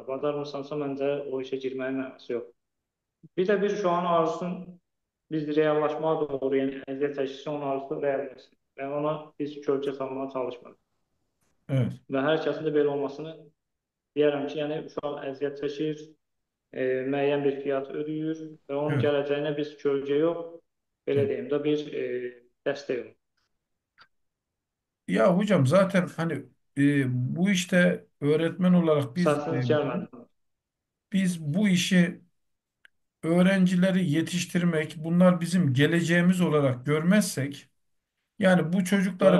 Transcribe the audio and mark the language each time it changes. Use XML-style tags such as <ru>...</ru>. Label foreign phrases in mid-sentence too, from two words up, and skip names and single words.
<az>Bacarmırsansa məncə o işə girməyin mənası yox. Bir də bir uşağın arzusunu biz reallaşmağa doğru, yəni əziyyət çəkirsə onun arzusu reallaşsın. Və ona biz kölgə salmağa çalışmırıq.</az> <tr>evet,</tr> <az>Və hər kəsin də belə olmasını deyərəm ki, yəni uşaq əziyyət çəkir, müəyyən bir fiyat ödəyir və onun</az> <tr>Evet.</tr> <az>gələcəyinə biz kölgə yox, belə</az> <tr>Evet.</tr> <az>deyim də bir dəstək olur.</az> <tr>Ya hocam zaten hani bu işte öğretmen olarak</tr> <az>Səsiniz gəlmədi.</az> <tr>biz bu işi öğrencileri yetiştirmek, bunlar bizim geleceğimiz olarak görmezsek, yani bu çocukları</tr>